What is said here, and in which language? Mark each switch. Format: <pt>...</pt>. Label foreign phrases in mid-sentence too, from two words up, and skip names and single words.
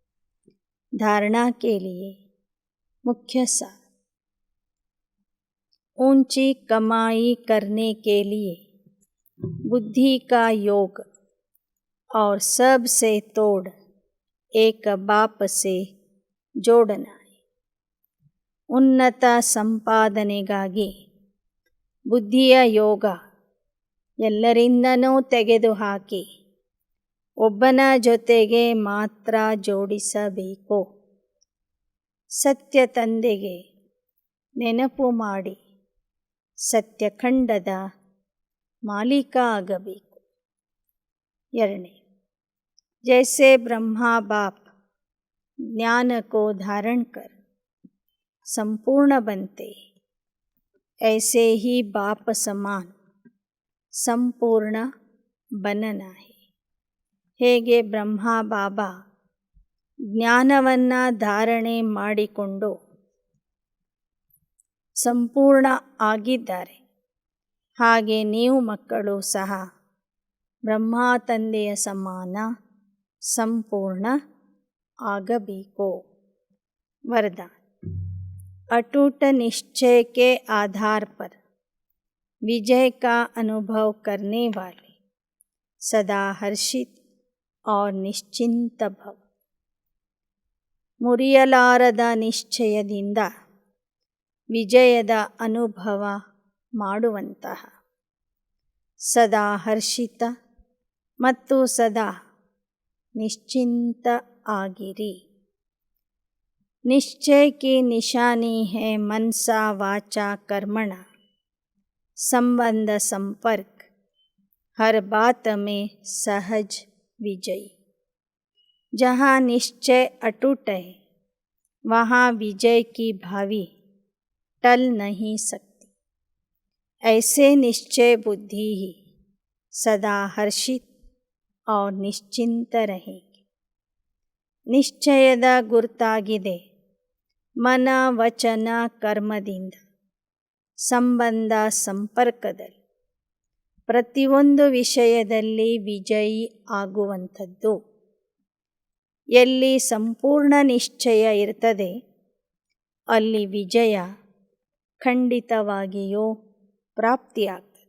<hi>धारणा के लिए मुख्य सार. ऊंची कमाई करने के लिए बुद्धि का योग और सब से तोड़ एक बाप से ಜೋಡಣೆ.</hi> <kn>ಉನ್ನತ ಸಂಪಾದನೆಗಾಗಿ ಬುದ್ಧಿಯ ಯೋಗ ಎಲ್ಲರಿಂದನೂ ತೆಗೆದುಹಾಕಿ ಒಬ್ಬನ ಜೊತೆಗೆ ಮಾತ್ರ ಜೋಡಿಸಬೇಕು. ಸತ್ಯ ತಂದೆಗೆ ನೆನಪು ಮಾಡಿ ಸತ್ಯಖಂಡದ ಮಾಲೀಕ ಆಗಬೇಕು. 2.</kn> <hi>जैसे ब्रह्मा बाप ज्ञान को धारण कर संपूर्ण बनते, ऐसे ही बाप समान ಸಂಪೂರ್ಣ बनना है.</hi> <kn>ಹೇಗೆ ಬ್ರಹ್ಮ ಬಾಬಾ ಜ್ಞಾನವನ್ನು ಧಾರಣೆ ಮಾಡಿಕೊಂಡು ಸಂಪೂರ್ಣ ಆಗಿದ್ದಾರೆ, ಹಾಗೆ ನೀವು ಮಕ್ಕಳು ಸಹ ಬ್ರಹ್ಮ ತಂದೆಯ ಸಮಾನ ಸಂಪೂರ್ಣ ಆಗಬೇಕು.</kn> <hi>वरदान. अटूट निश्चय के आधार पर विजय का अनुभव करने वाले सदा हर्षित और निश्चिंत भव.</hi> <kn>ಮುರಿಯಲಾರದ ನಿಶ್ಚಯದಿಂದ ವಿಜಯದ ಅನುಭವ ಮಾಡುವಂತಹ ಸದಾ ಹರ್ಷಿತ ಮತ್ತು ಸದಾ ನಿಶ್ಚಿಂತ ಆಗಿರಿ.</kn> <hi>निश्चय की निशानी है मनसा वाचा कर्मणा संबंध संपर्क हर बात में सहज विजयी. जहाँ निश्चय अटूट है वहाँ विजय की भावी टल नहीं सकती. ऐसे निश्चय बुद्धि ही सदा हर्षित और निश्चिंत रहेगी.</hi> <kn>ನಿಶ್ಚಯದ ಗುರುತಾಗಿದೆ ಮನ ವಚನ ಕರ್ಮದಿಂದ ಸಂಬಂಧ ಸಂಪರ್ಕದಲ್ಲಿ ಪ್ರತಿಯೊಂದು ವಿಷಯದಲ್ಲಿ ವಿಜಯಿ ಆಗುವಂಥದ್ದು. ಎಲ್ಲಿ ಸಂಪೂರ್ಣ ನಿಶ್ಚಯ ಇರ್ತದೆ ಅಲ್ಲಿ ವಿಜಯ ಖಂಡಿತವಾಗಿಯೂ ಪ್ರಾಪ್ತಿಯಾಗ್ತದೆ.</kn>